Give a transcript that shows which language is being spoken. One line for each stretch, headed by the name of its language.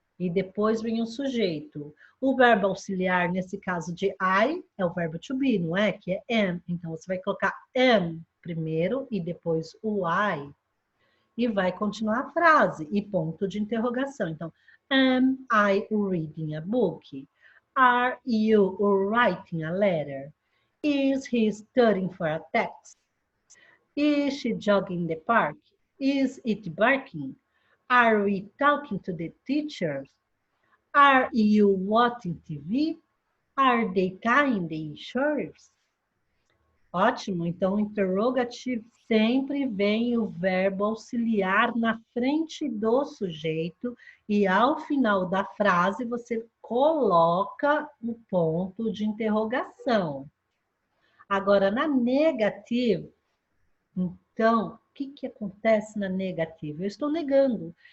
Portuguese: E depois vem o sujeito. O verbo auxiliar, nesse caso de I, é o verbo to be, não é? Que é am. Então, você vai colocar am primeiro e depois o I. E vai continuar a frase. E ponto de interrogação. Então,
English: am I reading a book? Are you writing a letter? Is he studying for a test? Is she jogging in the park? Is it barking? Are we talking to the teachers? Are you watching TV? Are they tying the shirts?
Portuguese: Ótimo, então interrogativo sempre vem o verbo auxiliar na frente do sujeito e ao final da frase você coloca o ponto de interrogação. Agora, na negativa, então, o que acontece na negativa? Eu estou negando.